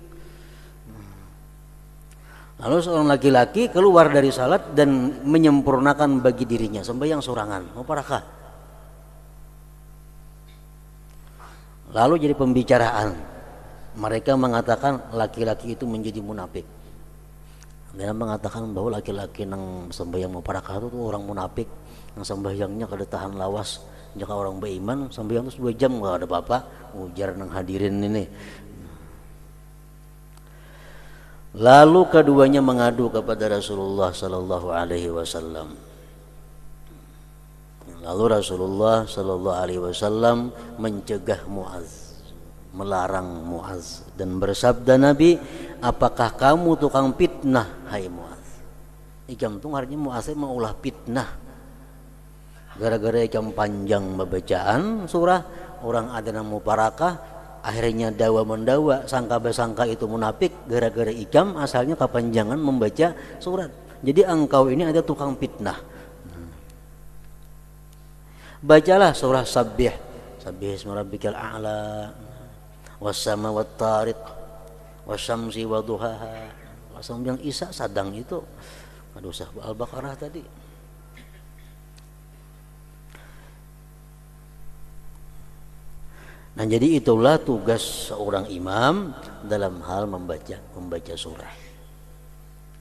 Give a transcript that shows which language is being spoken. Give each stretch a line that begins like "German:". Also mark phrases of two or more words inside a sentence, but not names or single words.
Banjar: Lalu seorang laki-laki keluar dari salat dan menyempurnakan bagi dirinya sembahyang sorangan, mau parakah. Lalu jadi pembicaraan. Mereka mengatakan laki-laki itu menjadi munafik. Mereka mengatakan bahwa laki-laki yang sembahyang muparakah itu orang munafik, yang sembahyangnya kada tahan lawas. Jika orang beriman sembahyang itu 2 jam enggak ada apa-apa, ujar nang hadirin ini. Lalu keduanya mengadu kepada Rasulullah
Arabic: صلى الله عليه وسلم.
Banjar: Lalu Rasulullah
Arabic: صلى الله عليه وسلم
Banjar: mencegah Mu'adz, melarang Mu'adz dan bersabda Nabi, apakah kamu tukang fitnah hai Mu'adz? Ikam tu artinya Mu'adz mau ulah fitnah. Gara-gara ikam panjang membacaan surah, orang ada namu parakah, akhirnya dawa mendawa, sangka besangka itu munafik gara-gara ikam asalnya kepanjangan membaca surat. Jadi engkau ini ada tukang fitnah. Bacalah surah Sabbih,
Arabic: سبح اسم ربك الأعلى والسماء والطارق والشمس وضحاها.
Banjar: Langsung yang Isya sadang itu. Aduh sah Al-Baqarah tadi. Nah, jadi itulah tugas seorang imam dalam hal membaca surah.